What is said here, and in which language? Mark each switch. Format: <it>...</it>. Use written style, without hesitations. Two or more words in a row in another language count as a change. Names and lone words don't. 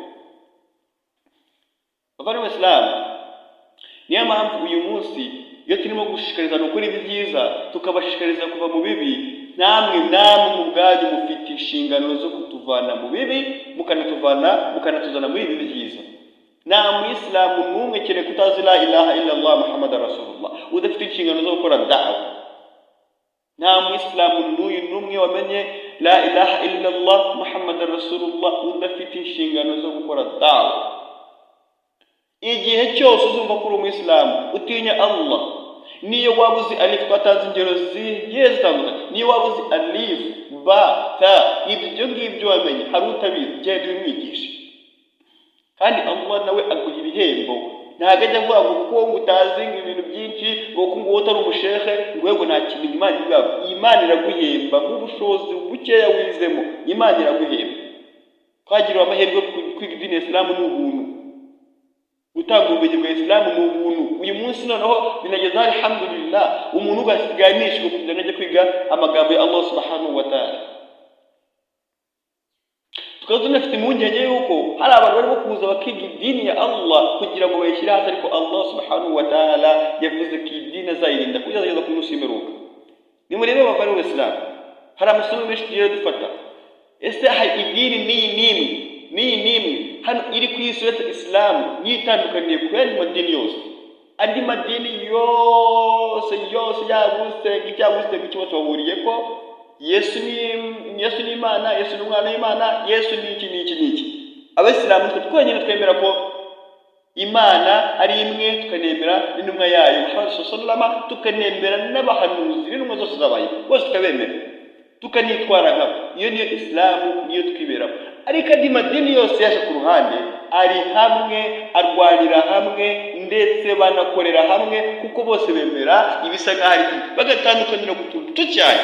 <rw>Bavandimwe Islam, niyo mpamvu uyu munsi iyo turimo gushishikariza gukora ibyiza tukabashishikariza kuva mu bibi, namwe mu bwanyu mufite inshingano zo kutuvana mu bibi mukanatuzana muri ibi byiza. Nta muyisilamu n'umwe kereka utazi</rw> <ar>لا إله إلا الله محمد رسول الله</ar> <rw>udafite inshingano zo gukora da'wa. Nta muyisilamu n'umwe wamenye</rw> <ar>لا إله إلا الله محمد رسول الله</ar> <rw>udafite inshingano zo gukora da'wa. Igihe cyose uzumva kuri umuyisilamu utinya Allah, niyo waba uzi alif, twatanze ingero zigiye zitandukanye, niyo waba uzi</rw> <ar>ألف باء تاء,</ar> <rw>ibyo ngibyo wamenye, hari utabizi genda ubimwigishe, kandi Allah nawe aguha ibihembo. Ntabwo ajya avuga ngo kuko utazi ibintu byinshi, ngo kuko utari umushehe ngo nta kintu Imana ibwabo. Imana iraguhemba nk'ubushobozi bukeya wizemo, Imana iraguhemba. Twagiriwe amahirwe kwiga idini ya Islam ni ubuntu, gutanga ubumenyi bwa Islam ni ubuntu. Uyu munsi noneho binageza alhamdulillah umuntu ugasiganishwa kugira ngo ajye kwiga amagambo ya Allah</rw> <ar>سبحانه وتعالى.</ar> <rw>Tukaba tunafite impungenge yuko hari abantu barimo kuza bakiga idini ya Allah kugira ngo bayishyire hasi, ariko Allah</rw> <ar>سبحانه وتعالى</ar> <rw>yavuze ko idini azayirinda kugeza ku munsi w'imperuka. Nimurebe bavandimwe Islam, hari amasomo menshi tugiye dufata. Ese hari idini n'imwe hano iri ku isi uretse Islam yitandukaniye ku yandi madini yose? Andi madini yose yabuse cyangwa bahuriye ko Yesu ni Imana, Yesu ni umwana w'Imana, Yesu ni iki. Abasilamu twenyine twemera ko Imana ari imwe, tukanemera n'intumwa yayo Muhammad</rw> <ar>صلى الله عليه,</ar> <rw>tukanemera n'abahanuzi n'intumwa zose zabaye, bose tukabemera, tukanitwara nkabo. Iyo niyo Islamu, niyo twiberaho. Ariko andi madini yose yaje ku ruhande ari hamwe, arwanira hamwe, ndetse banakorera hamwe, kuko bose bemera ibisa nk'aho bagatandukanira ku tuntu cyane.</rw>